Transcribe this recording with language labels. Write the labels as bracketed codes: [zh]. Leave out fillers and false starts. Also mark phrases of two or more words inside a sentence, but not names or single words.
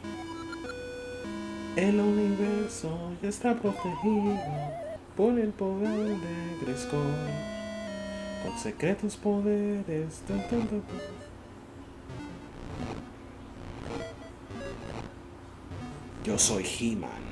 [es] El universo ya está protegido por el poder de Grayskull, con secretos poderes. Dun, dun, dun, dun. Yo soy He-Man.